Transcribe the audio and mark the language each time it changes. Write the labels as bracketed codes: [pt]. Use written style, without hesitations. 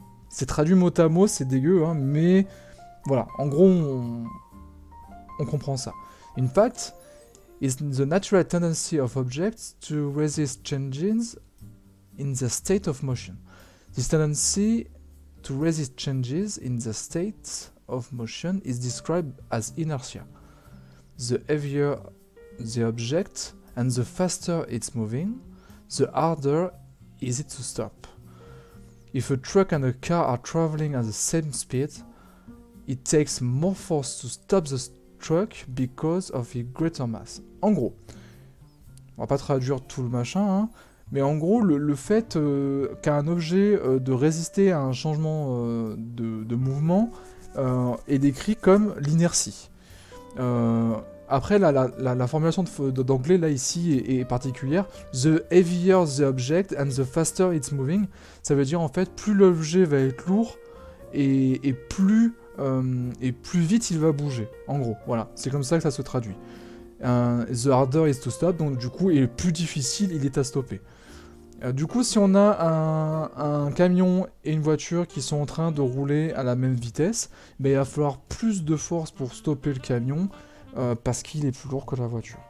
[fr] C'est traduit mot à mot, c'est dégueu, hein, mais voilà. En gros, on comprend ça. [en] In fact, is the natural tendency of objects to resist changes in the state of motion. This tendency to resist changes in the state of motion is described as inertia. The heavier the object and the faster it's moving, the harder is it to stop. If a truck and a car are traveling at the same speed, it takes more force to stop the truck because of its greater mass. [fr] En gros, on va pas traduire tout le machin, hein, mais en gros, le fait qu'a un objet de résister à un changement de mouvement est décrit comme l'inertie. Après, la formulation d'anglais, là, ici, est particulière. [en] The heavier the object and the faster it's moving. [fr] Ça veut dire, en fait, plus l'objet va être lourd et plus vite il va bouger. En gros, voilà. C'est comme ça que ça se traduit. [en] The harder is to stop. [fr] Donc, du coup, et plus difficile il est à stopper. Du coup, si on a un camion et une voiture qui sont en train de rouler à la même vitesse, il va falloir plus de force pour stopper le camion, parce qu'il est plus lourd que la voiture.